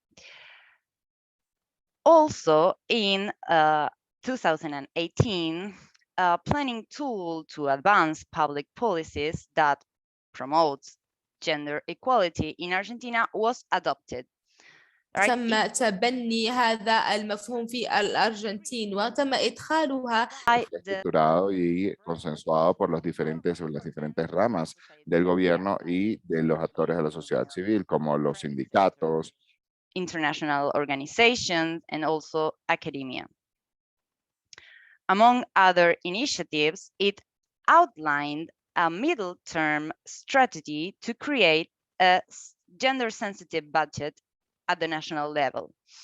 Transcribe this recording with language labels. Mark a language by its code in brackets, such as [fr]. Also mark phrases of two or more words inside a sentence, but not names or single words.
[en] Also in 2018, a planning tool to advance public policies that promotes gender equality in Argentina was adopted. Right? [ar] تم تبني هذا المفهوم في الأرجنتين وتم إدخالها [es] estructurado y consensuado por las diferentes ramas del gobierno y de los actores de la sociedad civil, como los sindicatos, [en] international organizations, and also academia. Among other initiatives, it outlined a middle-term strategy to create a gender-sensitive budget at the national level.